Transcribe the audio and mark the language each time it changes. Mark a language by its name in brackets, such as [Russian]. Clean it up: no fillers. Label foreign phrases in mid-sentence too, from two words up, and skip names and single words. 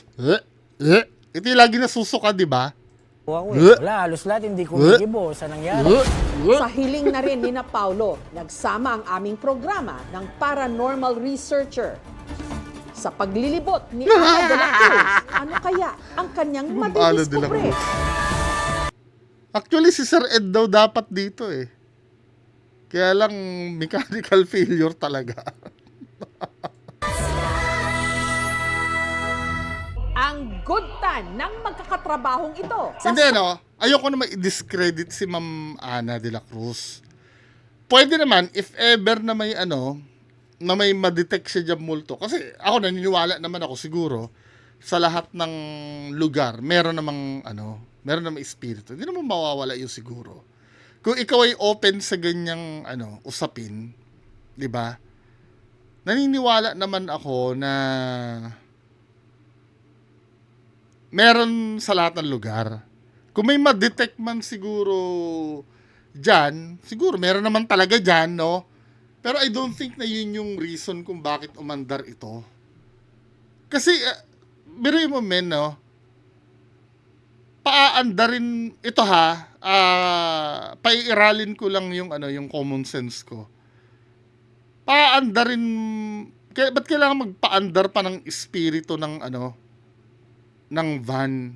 [Filipino] Ito yung lagi nasusuka, di ba? Wala, halos lahat hindi kumikibo sa nangyari. Sa hiling na rin ni na Paulo, nagsama ang aming programa ng paranormal researcher. Sa paglilibot ni Ana de la Cruz, ano kaya ang kanyang Ma'am Ana de la madidiskubre? Cruz. Actually, si Sir Ed daw dapat dito eh. Kaya lang, [English] mechanical failure [Filipino] talaga. Ang [English] good time [Filipino] ng magkakatrabahong ito. Hindi, ayoko na i-discredit si Ma'am Ana de la Cruz. Pwede naman, [English] if ever [Filipino] na may na may ma-detect siya dyan multo. Kasi ako naniniwala naman ako siguro, sa lahat ng lugar, meron namang espiritu. Hindi naman mawawala yun siguro. Kung ikaw ay open sa ganyang usapin, 'di ba? Naniniwala naman ako na meron sa lahat ng lugar. Kung may ma-detect man siguro diyan, siguro meron naman talaga diyan, no? Pero [English] I don't think [Filipino] na yun yung reason kung bakit umandar ito. Kasi biruin mo men, no? paaandarin ito ha, paiiralin ko lang yung yung [English] common sense [Filipino] ko. Paaandarin, ba't kailangan magpaandar pa ng espiritu ng ng van?